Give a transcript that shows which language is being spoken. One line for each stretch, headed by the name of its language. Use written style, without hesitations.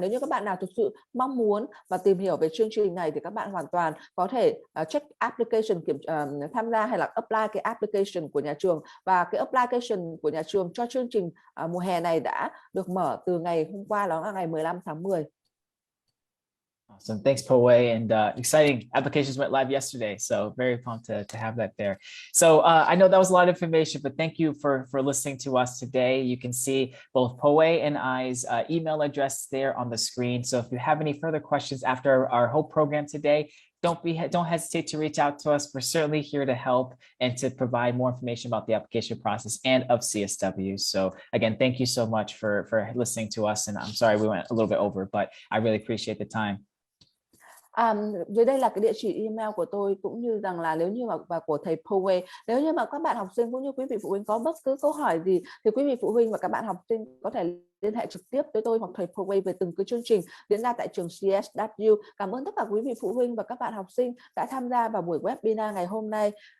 Vietnamese: Nếu như các bạn nào thực sự mong muốn và tìm hiểu về chương trình này thì các bạn hoàn toàn có thể check application, tham gia hay là apply cái application của nhà trường. Và cái application của nhà trường cho chương trình mùa hè này đã được mở từ ngày hôm qua, đó là ngày 15 tháng 10.
English: Awesome. Thanks, Poe. And exciting applications went live yesterday. So very pumped to have that there. So I know that was a lot of information, but thank you for listening to us today. You can see both Poe and I's email address there on the screen. So if you have any further questions after our whole program today, don't hesitate to reach out to us. We're certainly here to help and to provide more information about the application process and of CSW. So again, thank you so much for listening to us. And I'm sorry we went a little bit over, but I really appreciate the time.
Vietnamese: Dưới đây là cái địa chỉ email của tôi, cũng như rằng là nếu như và của thầy Poe. Nếu như mà các bạn học sinh cũng như quý vị phụ huynh có bất cứ câu hỏi gì thì quý vị phụ huynh và các bạn học sinh có thể liên hệ trực tiếp với tôi hoặc thầy Poe về từng cái chương trình diễn ra tại trường CSW. Cảm ơn tất cả quý vị phụ huynh và các bạn học sinh đã tham gia vào buổi webinar ngày hôm nay.